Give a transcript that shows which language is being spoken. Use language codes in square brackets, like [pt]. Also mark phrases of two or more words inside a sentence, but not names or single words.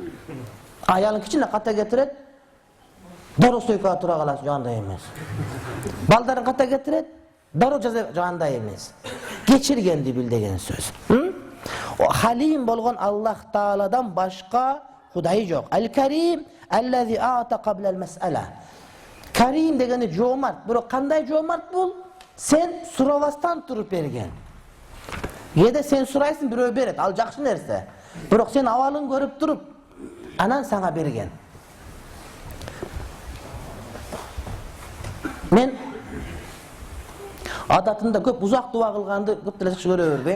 [ky] Аялын кичине ката кетирет, дароо сойкага тура калат, жагандай эмес. Балдарын ката кетирет, дароо жагандай эмес. Кечиргенди бил деген сөз. Халим болгон Аллах Тааладан башка Кудай жок. [ar] الكريم الذي أعطى قبل المسألة. [ky] Карим дегени жоомарт. Бирок кандай жоомарт бул? Sen сурабастан туруп берген. Кээде сен сурайсың, бирөө берет, ал жакшы нерсе. Бирок сен абалын көрүп туруп, анан сага берген. Мен адатында көп узак дуа кылганды көп деле жакшы көрө бербейм.